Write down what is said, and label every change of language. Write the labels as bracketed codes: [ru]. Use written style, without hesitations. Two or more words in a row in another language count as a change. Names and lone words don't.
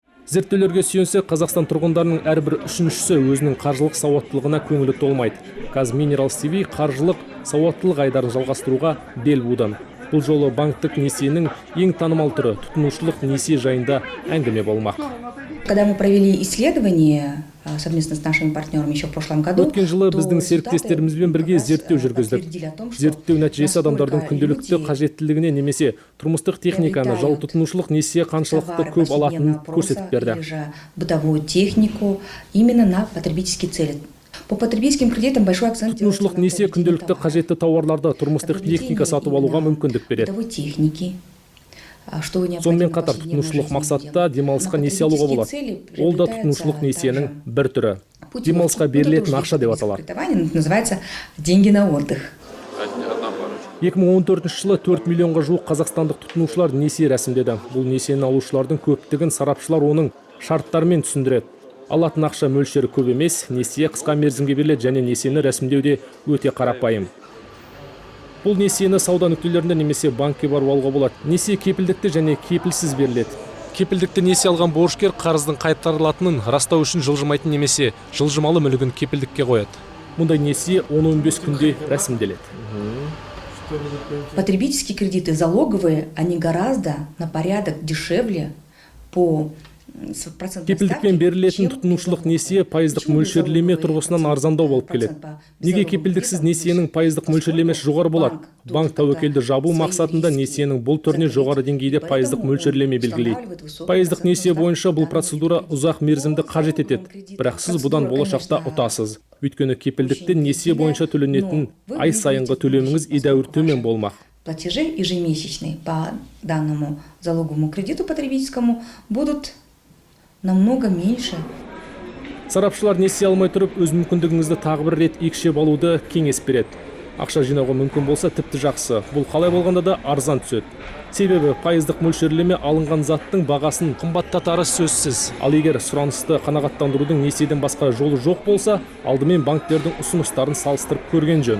[kk] Зерттеулерге сүйенсек, Қазақстан тұрғындарының әрбір үшіншісі өзінің қаржылық сауаттылығына көңілі толмайды. Казминералс ТВ қаржылық сауаттылық айдарын жалғастыруға бел буды. Бұл жолы банктік несиенің ең танымал түрі тұтынушылық несие жайында әңгіме болмақ. [ru] Когда мы провели исследование совместно с нашими партнерами еще в прошлом году, [kk] өткен жылы біздің серіктестерімізбен бірге зерттеу жүргіздік. Зерттеу нәтижесі адамдардың күнделікті қажеттілігіне немесе тұрмыстық техниканы, жол тұтынушылық несие қаншалықты көп алатынын көрсетіп берді. [ru] Бытовую технику именно на потребительские цели. По потребительским кредитам большой акцент делается [kk] Тұтынушылық несие күнделікті қажетті тауарларды, тұрмыстық техника сатып алуға мүмкіндік береді. Сонымен қатар тұтынушылық мақсатта демалысқа несие алуға болады. Ол да тұтынушылық несиенің бір түрі. Демалысқа берілетін ақша деп аталады. [ru] Называется деньги на отдых. [kk] 2014 жылы 4 миллионға жуық қазақстандық тұтынушылар несие рәсімдеді. Бұл несиені алушылардың көптігін сарапшылар оның шарттарымен түсіндіреді. Алатын ақша мөлшері көп емес, несие қысқа мерзімге беріледі және несиені рәсімдеуде өте қарапайым. Бұл несиені сауда нүктелерінде немесе банкке барып алуға болады. Несие кепілдікті және кепілсіз беріледі. Кепілдікті несие алған борышкер қарыздың қайтарылатынын растау үшін жылжымайтын немесе жылжымалы мүлігін кепілдікке қояды. Мұндай несие 10-15 күнде рәсімделеді. [ru] Потребительские кредиты залоговые, они гораздо на порядок дешевле по [kk] Кепілдікпен берілетін тұтынушылық несие пайыздық мөлшерлеме тұрғысынан арзандау болып келеді. Неге кепілдіксіз несиенің пайыздық мөлшерлемесі жоғары болады? Банк тәуекелді жабу мақсатында несиенің бұл түріне жоғары деңгейде пайыздық мөлшерлеме белгілейді. Пайыздық несие бойынша бұл процедура ұзақ мерзімді қажет етеді, бірақ сіз бұдан болашақта ұтасыз. Өйткені кепілдікті несие бойынша төленетін ай сайынғы төлеміңіз едәуір төмен болмақ. [ru] Платежи ежемесячные по данному залоговому кредиту потребительскому будут намного меньше. [kk] Сарапшылар несие алмай тұрып, өз мүмкіндігіңізді тағы бір рет екшеп алуды кеңес береді. Ақша жинауға мүмкін болса тіпті жақсы. Бұл қалай болғанда да арзан түседі. Себебі пайыздық мөлшерлеме алынған заттың бағасын қымбаттатары сөзсіз. Ал егер сұранысты қанағаттандырудың несиеден басқа жолы жоқ болса, алдымен банктердің ұсыныстарын салыстырып көрген жөн.